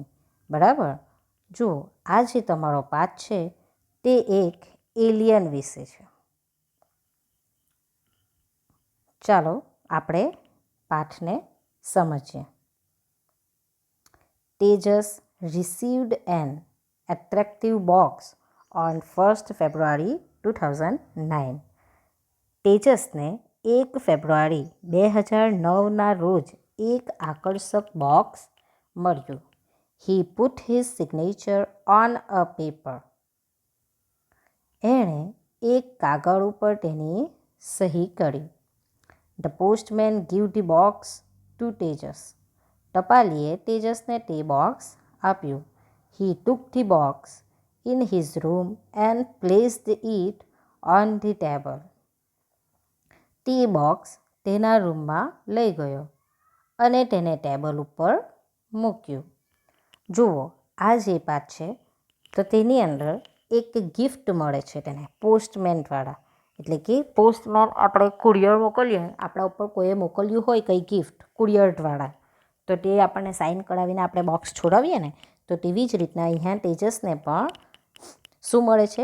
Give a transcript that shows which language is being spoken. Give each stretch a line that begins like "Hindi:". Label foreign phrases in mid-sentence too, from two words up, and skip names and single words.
Gujarati: બરાબર. જુઓ, આ જે તમારો પાઠ છે તે એક એલિયન વિશે છે. ચાલો આપણે પાઠને સમજીએ.
English: તેજસ received an attractive box on 1st February 2009.
Gujarati: તેજસને 1 ફેબ્રુઆરી 2009ના રોજ એક આકર્ષક બોક્સ મળ્યું.
English: He put his signature on a paper.
Gujarati: એણે એક કાગળ ઉપર તેની સહી કરી.
English: The postman gave the box to તેજસ.
Gujarati: ટપાલીએ તેજસને તે બોક્સ આપ્યું.
English: He took the box in his room and placed it on the table.
Gujarati: તે બોક્સ તેના રૂમમાં લઈ ગયો અને તેને ટેબલ ઉપર મૂક્યું. જુઓ, આ જે પાઠ છે તો તેની અંદર એક ગિફ્ટ મળે છે તેને પોસ્ટમેન દ્વારા. એટલે કે પોસ્ટમેન આપણે કુરિયર મોકલીએ, આપણા ઉપર કોઈએ મોકલ્યું હોય કંઈ
English: gift courier
Gujarati: દ્વારા, તો તે આપણને સાઇન કરાવીને આપણે બોક્સ છોડાવીએ ને, તો તેવી જ રીતના અહીંયા તેજસને પણ શું મળે છે?